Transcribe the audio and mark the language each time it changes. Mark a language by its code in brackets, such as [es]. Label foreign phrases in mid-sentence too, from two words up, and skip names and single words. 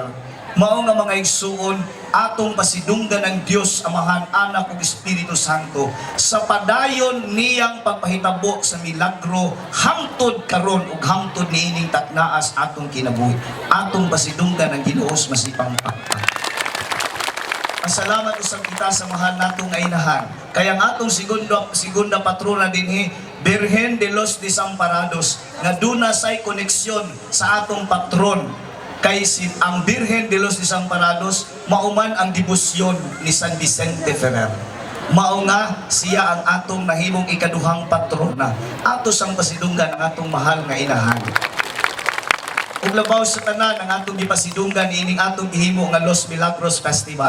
[ceb] Mao nga mga igsuon atong pasidunggan ng Dios Amahan, Anak ug Espiritu Santo sa padayon niyang pagpahitabo sa milagro hangtod karon ug hangtod niining taknaas atong kinabuhi. Atong pasidunggan ng Ginoo masipang pagpag. Salamat usab kita sa mahal natong inahan. Kaya ang atong segunda patrona dinhi, Birhen de los Desamparados, nga duna say koneksyon sa atong patron. Kay ang Birhen de los Desamparados, mauman ang debosyon ni San Vicente Ferrer. Mao nga siya ang atong nahimong ikaduhang patrona. Ato sang pasidunggan ang atong mahal nga inahan. Ug labaw sa tanan ang atong gipasidunggan ining atong gihimo nga Los Milagros Festival.